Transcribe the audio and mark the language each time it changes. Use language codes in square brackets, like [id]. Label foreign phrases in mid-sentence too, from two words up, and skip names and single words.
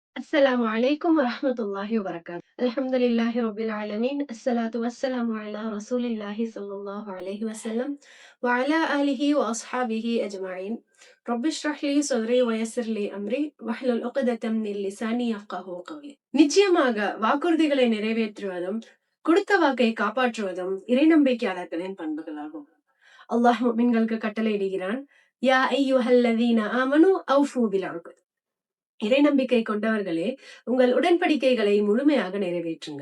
[ar] السلام عليكم ورحمة الله وبركاته. الحمد لله رب العالمين. الصلاة والسلام على رسول الله صلى الله عليه وسلم وعلى آله وأصحابه أجمعين. رب اشرح لي صدري ويسر لي أمري واحلل عقدة من لساني يفقهوا قولي. [ta] நிச்சயமாக வாக்குறுதிகளை நிறைவேற்றுவதும் கொடுத்த வாக்கை காப்பாற்றுவதும் இறை நம்பிக்கையாளர்களின் பண்புகளாகும். அல்லாஹ் முஃமின்களுக்கு கட்டளையிடுகிறான், [ar] يا أيها الذين آمنوا أوفوا بالعقود. [ta] இறை நம்பிக்கை கொண்டவர்களே, உங்கள் உடன்படிக்கைகளை முழுமையாக நிறைவேற்றுங்க.